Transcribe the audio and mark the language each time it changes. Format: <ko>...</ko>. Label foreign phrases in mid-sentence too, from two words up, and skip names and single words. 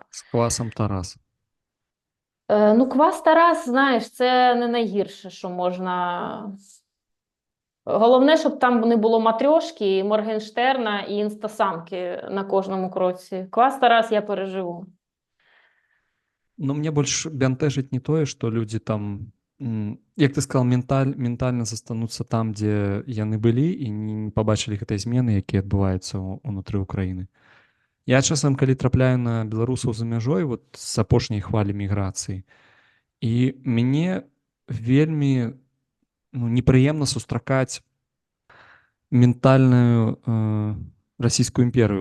<uk>З квасом Тарас. Ну, Квас Тарас, знаєш, це не найгірше, що можна. Головне, щоб там не було матрьошки, Моргенштерна і інстасамки на кожному кроці. Квас Тарас я переживу.</uk> <ru>Но мне больше</ru> <be>бянтэжыць не тое, што людзі там, як ты сказал, ментальна застануцца там, дзе яны былі і не пабачылі гэтай змены, якія адбываюцца ўнутры ўкраіны. Я часам, калі трапляю на беларусаў за мяжой вот з апошняй хвалі міграцыі, і мяне вельмі непрыемна сустракаць ментальную расійскую імперыю.</be>